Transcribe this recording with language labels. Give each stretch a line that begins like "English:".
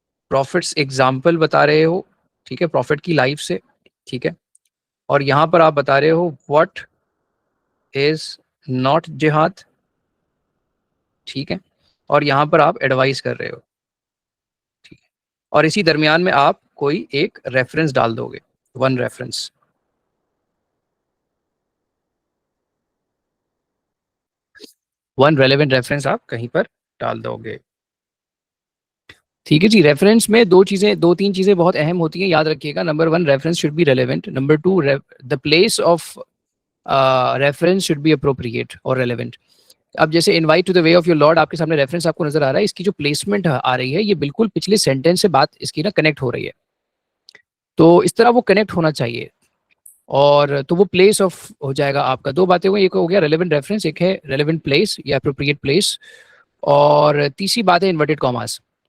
Urdu: Prophets example بتا رہے ہو، ٹھیک ہے، پروفٹ کی لائف سے، ٹھیک ہے، اور یہاں پر آپ بتا رہے ہو
English: what is not jihad,
Urdu: ٹھیک ہے، اور یہاں پر آپ ایڈوائز کر رہے ہو، ٹھیک ہے، اور اسی درمیان میں آپ کوئی ایک ریفرنس ڈال دو گے، one reference. One relevant reference آپ کہیں پر ڈال دو گے. ٹھیک ہے جی. ریفرنس میں دو تین چیزیں بہت اہم ہوتی ہیں، یاد رکھیے گا.
English: Number one, reference should be relevant. Number two, the place of reference should be appropriate اور relevant.
Urdu: اب جیسے
English: invite to the way of your Lord,
Urdu: آپ کے سامنے ریفرنس آپ کو نظر آ رہا ہے، اس کی جو پلیسمنٹ آ رہی ہے یہ بالکل پچھلے سینٹینس سے بات اس کی نا کنیکٹ ہو رہی ہے، تو اس طرح وہ کنیکٹ ہونا چاہیے، اور تو وہ پلیس آف ہو جائے گا آپ کا. دو باتیں ہوئی، ایک ہو گیا ریلیونٹ ریفرنس، ایک ہے ریلیونٹ پلیس یا اپروپریٹ پلیس، اور تیسری بات ہے انورٹڈ کاماز.